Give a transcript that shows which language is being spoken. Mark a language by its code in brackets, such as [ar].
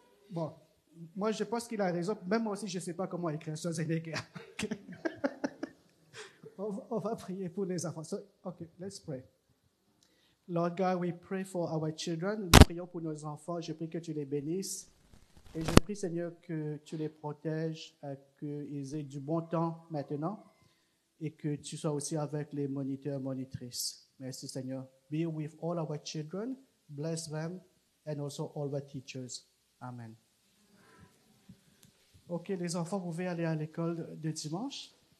[fr] Bon, moi je pense qu'il a raison. Même moi aussi, je ne sais pas comment écrire Schwarzenegger. Okay. On va prier pour les enfants. [en] So, OK, let's pray. Lord God, we pray for our children. [fr] Nous prions pour nos enfants. Je prie que tu les bénisses. Et je prie, Seigneur, que tu les protèges, qu'ils aient du bon temps maintenant et que tu sois aussi avec les moniteurs, monitrices. Merci, Seigneur. [en] Be with all our children. Bless them and also all the teachers. Amen. [fr] OK, les enfants, vous pouvez aller à l'école de dimanche.